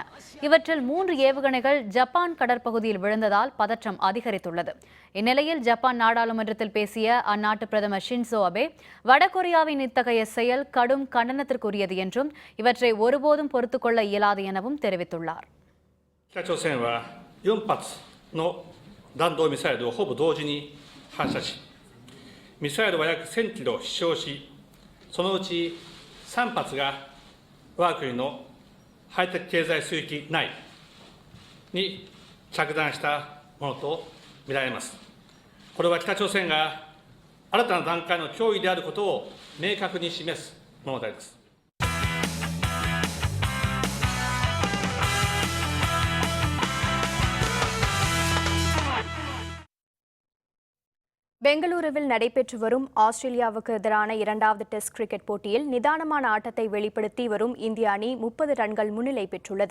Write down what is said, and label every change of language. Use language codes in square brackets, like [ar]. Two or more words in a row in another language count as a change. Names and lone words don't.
[ta] இவற்றில் 3 ஏவுகணைகள் ஜப்பான் கடற்பகுதியில் விழுந்ததால் பதற்றம் அதிகரித்துள்ளது. இந்நிலையில் ஜப்பான் நாடாளுமன்றத்தில் பேசிய அந்நாட்டு பிரதமர் ஷின்சோ அபே வடகொரியாவின் இத்தகைய செயல் கடும் கண்டனத்திற்குரியது என்றும் இவற்றை ஒருபோதும் பொறுத்துக்கொள்ள இயலாது எனவும் தெரிவித்துள்ளார். [ja] 北朝鮮は4発の弾道ミサイルをほぼ同時に発射し、ミサイルは約1000キロ飛翔し、そのうち3発が我が国の排他経済水域内に着弾したものとみられます。これは北朝鮮が新たな段階の脅威であることを明確に示すものであります。 [ta] பெங்களூருவில் நடைபெற்று வரும் ஆஸ்திரேலியாவுக்கு எதிரான 2வது டெஸ்ட் கிரிக்கெட் போட்டியில் நிதானமான ஆட்டத்தை வெளிப்படுத்தி வரும் இந்திய அணி 30 ரன்கள் முன்னிலை பெற்றுள்ளது.